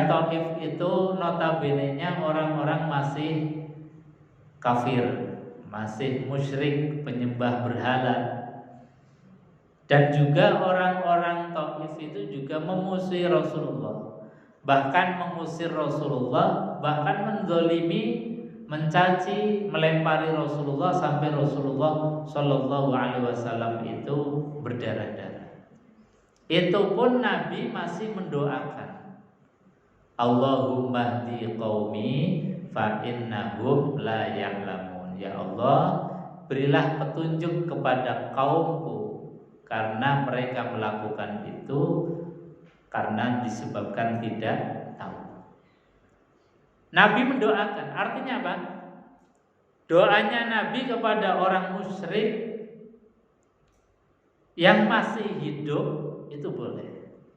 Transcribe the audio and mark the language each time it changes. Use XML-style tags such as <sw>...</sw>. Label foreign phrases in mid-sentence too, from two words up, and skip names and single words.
<id>Taif itu notabene-nya orang-orang masih kafir, masih musyrik, penyembah berhala, dan juga orang-orang Taif itu juga memusuhi Rasulullah, bahkan mengusir Rasulullah, bahkan menzalimi, mencaci, melempari Rasulullah sampai Rasulullah</id> <ar>صلى الله عليه وسلم</ar> <id>itu berdarah-darah. Itu pun Nabi masih mendoakan,</id> <ar>اللهم اهد قومي فإنهم لا يعلمون.</ar> <id>Ya Allah, berilah petunjuk kepada kaumku, karena mereka melakukan itu karena disebabkan tidak tahu. Nabi mendoakan, artinya apa? Doanya Nabi kepada orang musyrik yang masih hidup itu boleh.</id>